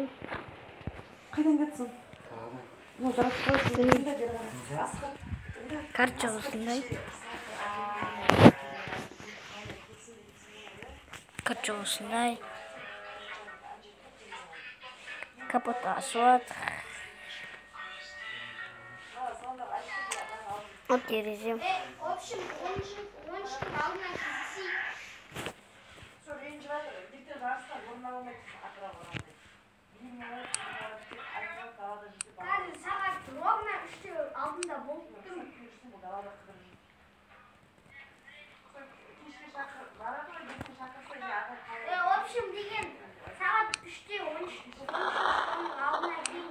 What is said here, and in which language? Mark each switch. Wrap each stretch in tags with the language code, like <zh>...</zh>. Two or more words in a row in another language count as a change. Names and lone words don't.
<kk>Қайдан кетсің? Карта осындай. Карта осындай. Капот ашылады. Вот терезем.</kk> <ru>В общем, он же главное</ru> <kk>Қазір сағат ровно 3-те алдында болып тұрмын.</kk> <ru>В общем,</ru> <kk>деген сағат 3-те 13-тің алдына дейін.</kk>